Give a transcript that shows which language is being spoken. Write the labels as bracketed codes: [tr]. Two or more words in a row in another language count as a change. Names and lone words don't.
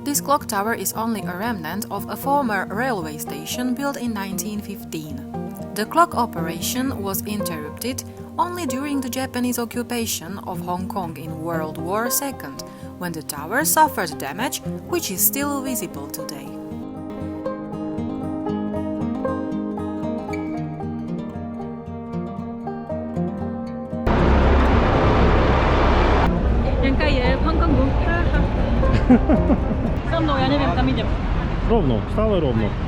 [en] clock tower is only a remnant of a former railway station built in 1915. The clock operation was interrupted only during the Japanese occupation of Hong Kong in World War II, when the tower suffered damage which is still visible today. [sk] Janka je v Hongkongu. Za mnou, ja neviem, kam idem. Rovno, stále rovno.